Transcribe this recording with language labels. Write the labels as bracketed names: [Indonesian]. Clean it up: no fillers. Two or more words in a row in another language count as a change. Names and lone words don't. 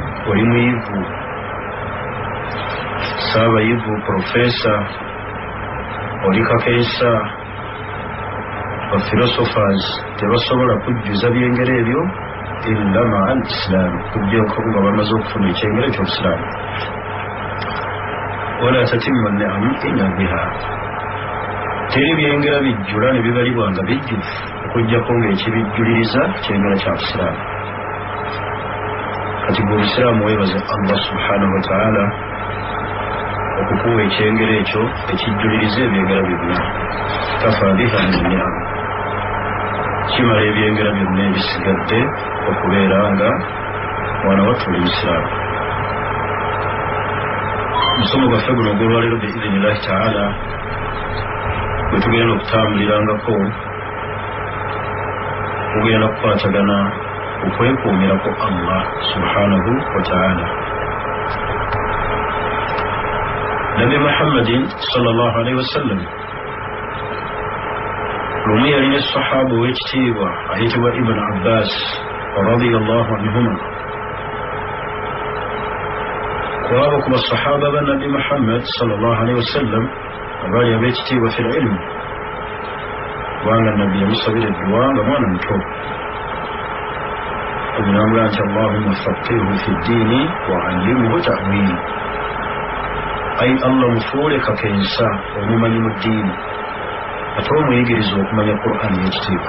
[Ganda] Oli muyivu, saabayivu, profesa, oli kakeesa, bafilosofers tebasobola kujjuza byengera ebyo [Arabic] إلا ما الإسلام, [Ganda] kujjako nga bamaze okufuna ekyengera eky'obusiraamu. [Arabic] ولا تتم نعم إلا بها, [Ganda] teri byengera bijjula ne bibalibwa nga bijjuvu okujjako ng'ekibijjuliriza kyengera kya busiraamu. Kati gwe obusiraamu weebaze Allah [Arabic] سبحانه وتعالى [Ganda] okukuwa ekyengera ekyo ekijjuliriza ebyengera byonna. [Arabic] كفى بها من نعم, [Ganda] kimala ebyengera byonna ebisigadde okubeera nga mwana wattu oli musiraamu. Omusomo gwaffe guno ogw'olwaleero [Arabic] بإذن الله تعالى [Ganda] bwe tugenda okutambulirangako tugenda kukwatagana okwekuumirako Allah [Arabic] سبحانه وتعالى. [Ganda] Nabi Muhammadin [Arabic] صلى الله عليه وسلم [Ganda] lumu yalina essahaba ow'ekitiibwa ayitibwa Ibn Abbas [Arabic] رضي الله عنهما. [Ganda] Kwabo ku basahaba ba Nabi Muhammad [Arabic] صلى الله عليه وسلم [Ganda] abaali ab'ekitiibwa [Arabic] في العلم, [Ganda] kubanga Nabbi yamusabira edduwa nga mwana muto. Ogulambula nti [Arabic] اللهم فقهه في الدين وعلمه التأويل, [Ganda] ay Allah mufuule kakensa omumanyi mu ddiini ate omuyigiriza okumanya Qur'an y'ekitiibwa.